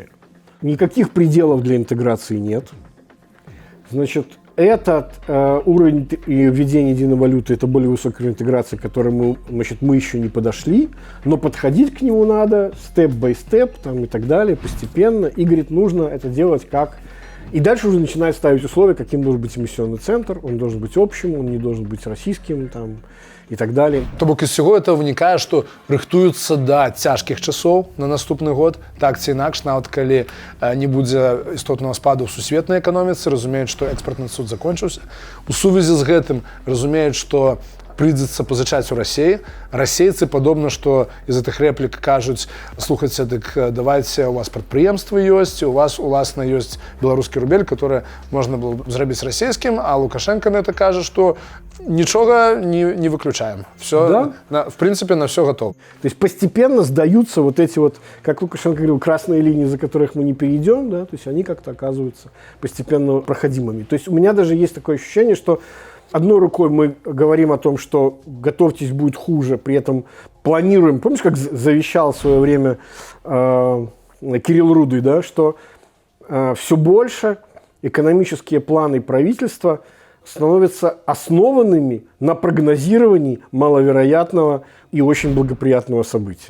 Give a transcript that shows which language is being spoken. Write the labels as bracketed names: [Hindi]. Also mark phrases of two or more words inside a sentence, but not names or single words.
[Russian] Никаких пределов для интеграции нет. Значит, этот уровень введения единой валюты, это более высокая интеграция, к которой мы еще не подошли, но подходить к нему надо [English] step-by-step [Russian] и так далее, постепенно. И, говорит, нужно это делать как... И дальше уже начинает ставить условия, каким должен быть эмиссионный центр, он должен быть общим, он не должен быть российским и так далее. [Belarusian] То бок [Russian] из всего этого [Belarusian] вынікае, што рыхтуюцца да цяжкіх часоў на наступны год, так ці інакш, нават калі не будзе істотнага спаду ў сусветнай эканоміцы, разумеюць, што экспартны цуд закончыўся. У сувязі з гэтым разумеюць, што прыйдзецца пазычаць у Расіі. Расейцы падобна, што из гэтых рэплік кажуць, слухайце, дык давайце, у вас прадпрыемствы ёсць, у вас уласна ёсць беларускі рубель, который можна было зрабіць расійскім, [Russian] а Лукашенко на это [Belarusian] кажа, што [Russian] ничего не выключаем. Все, да? В принципе, на все готово. То есть постепенно сдаются эти как Лукашенко говорил, красные линии, за которых мы не перейдем, да, то есть они как-то оказываются постепенно проходимыми. То есть у меня даже есть такое ощущение, что одной рукой мы говорим о том, что готовьтесь, будет хуже, при этом планируем, помнишь, как завещал в свое время Кирилл Рудый, да, что все больше экономические планы правительства становятся основанными на прогнозировании маловероятного и очень благоприятного события.